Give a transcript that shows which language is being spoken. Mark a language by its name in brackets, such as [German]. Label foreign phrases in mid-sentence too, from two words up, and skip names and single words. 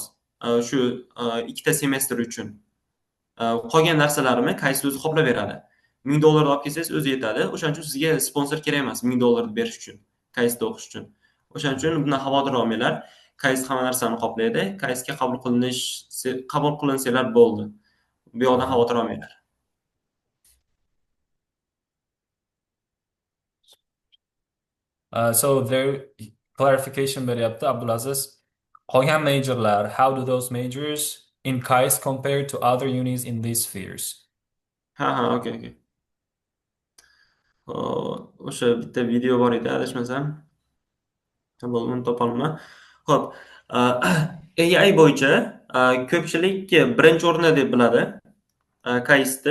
[Uzbek] Shu ikkita semestr uchun. Qolgan narsalarimni KAIS o'zi qoplab beradi. $1000 olib kelsangiz o'zi yetadi. O'shaning uchun sizga sponsor kerak emas $1000 berish uchun, KAISda o'qish uchun. O'shaning uchun bundan xavotir olmanglar. KAIS hamma narsani qoplaydi. KAISga qabul qilinsanglar bo'ldi. Bu yoqdan xavotir olmanglar. [English] So there clarification beryapti Abdulaziz. [Uzbek] Qolgan majorlar, [English] how do those majors in KAIS compare to other unis in these spheres? [Uzbek] Ha, okay. O'sha bitta video bor edi, adashmasam. Bo'ldi, uni topolmayman. Xo'p, AI bo'yicha ko'pchilik birinchi o'rinda deb biladi KAISni.